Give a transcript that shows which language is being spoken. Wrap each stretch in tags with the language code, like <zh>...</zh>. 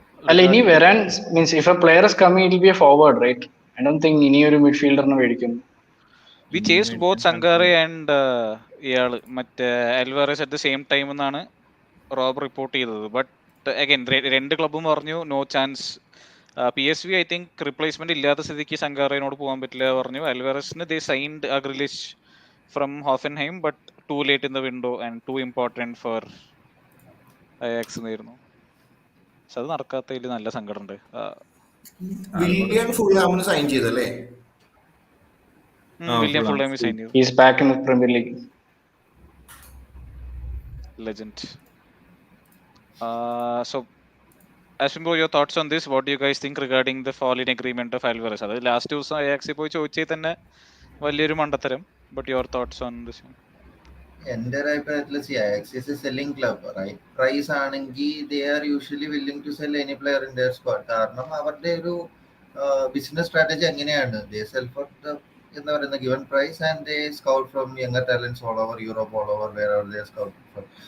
<ml>അല്ല, ഇനി വരാൻ</ml> <en>Means if a player is coming it will be a forward, right? I don't think</en> <ml>ഇനി ഒരു മിഡ്ഫീൽഡറിനെ മേടിക്കും.</ml> <en>We chased both Sangare and</en> <ml>ഇയാള് മറ്റേ</ml> <en>Alvarez at the same time</en> <ml>എന്നാണ് റോബ് റിപ്പോർട്ട് ചെയ്തത്.</ml> <en>but again</en> <ml>രണ്ട് ക്ലബും പറഞ്ഞു</ml> <en>No chance.</en> <ml>PSV</ml> <en>I think replacement</en> <ml>ഇല്ലാത്ത സ്ഥിതിക്ക് സങ്കാറയോട് പോകാൻ പറ്റില്ല പറഞ്ഞു.</ml> <en>അൽവാരസിന് they signed a Grillitsch from Hoffenheim but too late in the window and too important for Ajax എന്നായിരുന്നു.</en> <ml>പക്ഷെ അത് നടക്കാത്തതിൽ നല്ല സങ്കടമുണ്ട്. വില്യം ഫുൾഹാമിന് സൈൻ ചെയ്തല്ലേ? വില്യം ഫുൾഹാമിന് സൈൻ ചെയ്തു.</ml> <en>He is back in the Premier League. Legend. So Ashwin, your thoughts on this? What do you guys think regarding the fall in agreement of Alvarez?</en> <ml>അത് last ദിവസം അയാക്സിൽ പോയി ചോദിച്ചാൽ തന്നെ വലിയൊരു മണ്ടത്തരം.</ml> <en>But your thoughts on this?</en> <ml>എന്റെ ഒരു അഭിപ്രായത്തിൽ</ml> <en>Ajax selling club, right price ആണെങ്കിൽ they are usually willing to sell any player in their squad.</en> <ml>കാരണം അവരുടെ ഒരു</ml> <en>business strategy എങ്ങനെയാണ്, they sell for</en> <ml>എന്താ പറയുന്ന</ml> <en>Given price and they scout from younger talents all over Europe, all over where are they scout from.</en>